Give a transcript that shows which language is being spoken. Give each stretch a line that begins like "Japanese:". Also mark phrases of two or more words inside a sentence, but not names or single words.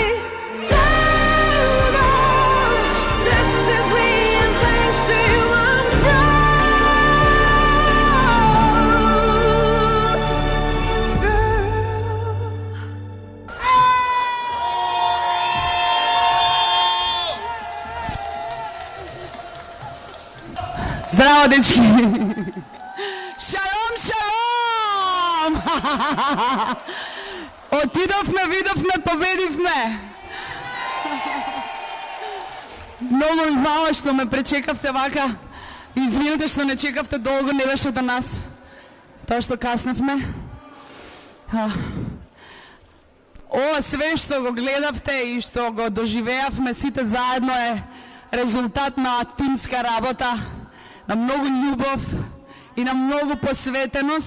English: Tell them, this is me and thanks to you I'm proud, girl.
Serbian: Zdravo, dečki!
Hebrew: שלום, שלום!
Macedonian: Отидовме, видовме, победивме! Много ви хвала што ме пречекавте вака. Извинете што не чекавте долго, не беше до нас. Тоа што касневме. Ова све што го гледавте и што го доживеавме сите заедно е резултат на тимска работа, на многу љубов и на многу посветеност.